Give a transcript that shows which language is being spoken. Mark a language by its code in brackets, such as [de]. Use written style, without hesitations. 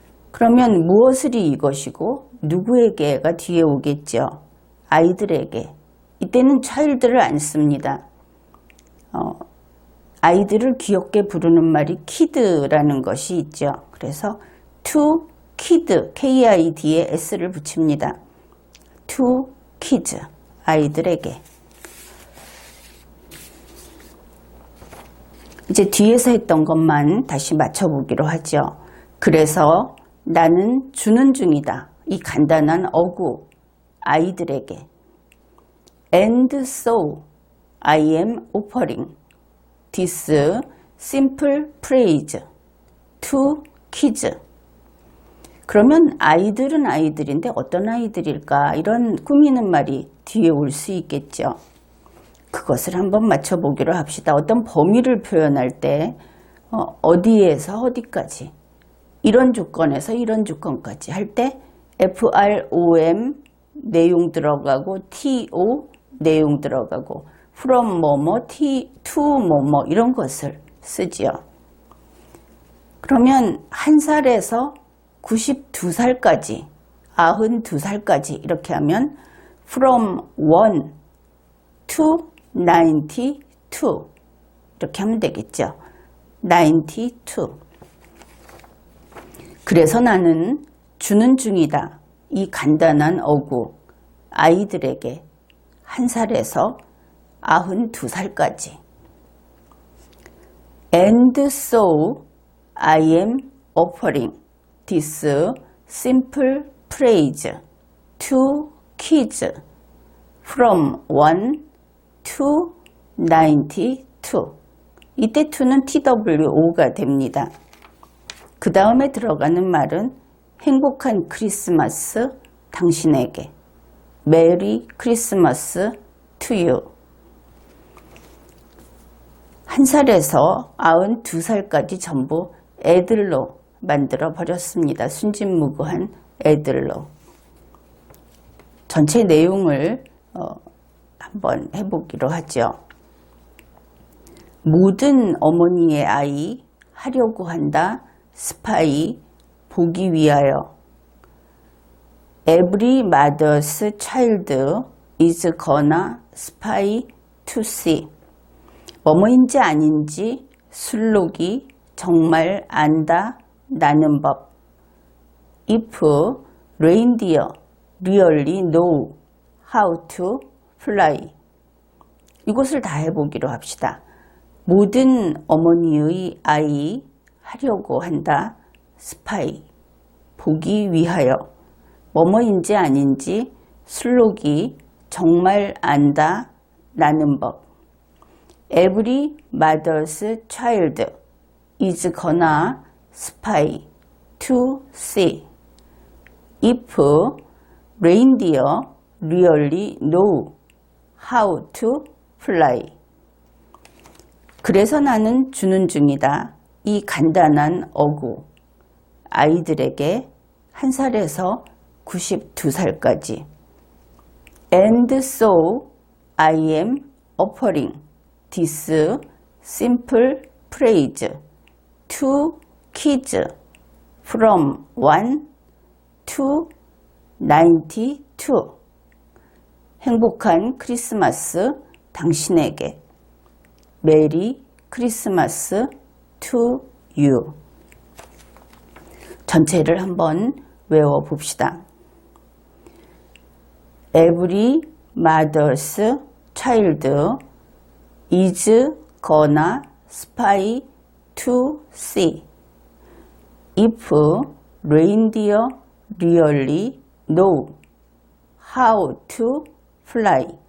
[ko] 그러면 무엇을이 이것이고 누구에게가 뒤에 오겠죠. 아이들에게. 이때는 child를 안 씁니다. 아이들을 귀엽게 부르는 말이 kid라는 것이 있죠. 그래서 to kid, K-I-D에 S를 붙입니다. [en] to kids, [ko] 아이들에게. 이제 뒤에서 했던 것만 다시 맞춰보기로 하죠. 그래서 나는 주는 중이다. 이 간단한 어구, 아이들에게. [en] And so I am offering this simple phrase to kids. [ko] 그러면 아이들은 아이들인데 어떤 아이들일까? 이런 꾸미는 말이 뒤에 올 수 있겠죠. 그것을 한번 맞춰보기로 합시다. 어떤 범위를 표현할 때 어디에서 어디까지, 이런 조건에서 이런 조건까지 할 때 FROM 내용 들어가고 TO 내용 들어가고 from 뭐뭐 to 뭐뭐 이런 것을 쓰지요. 그러면 1살에서 92살까지, 92살까지 이렇게 하면 [en] from 1 to 92 [ko] 이렇게 하면 되겠죠. 92. 그래서 나는 주는 중이다. 이 간단한 어구, 아이들에게 1살에서 92살까지. [en] And so I am offering this simple phrase to kids from 1 to 92. [ko] 이때 to는 TWO가 됩니다. 그 다음에 들어가는 말은 행복한 크리스마스 당신에게. 메리 크리스마스 [en] to you. [ko] 1살에서 92살까지 전부 애들로 만들어 버렸습니다. 순진무구한 애들로. 전체 내용을 한번 해보기로 하죠. 모든 어머니의 아이 하려고 한다. 스파이 보기 위하여. [en] Every mother's child is gonna spy to see. [ko] 뭐뭐인지 아닌지 술록이 정말 안다 나는 법. [en] If reindeer really know how to fly. [ko] 이것을 다 해보기로 합시다. 모든 어머니의 아이 하려고 한다. 스파이 보기 위하여. 뭐뭐인지 아닌지 술록이 정말 안다 나는 법. [en] Every mother's child is gonna spy to see if reindeer really know how to fly. [ko] 그래서 나는 주는 중이다. 이 간단한 어구. 아이들에게 1살에서 92살까지. [en] And so I am offering this simple phrase to kids from 1 to 92. [ko] 행복한 크리스마스 당신에게. [en] 메리 크리스마스 to you. [ko] 전체를 한번 외워봅시다. [en] Every mother's child is gonna spy to see if reindeer really know how to fly.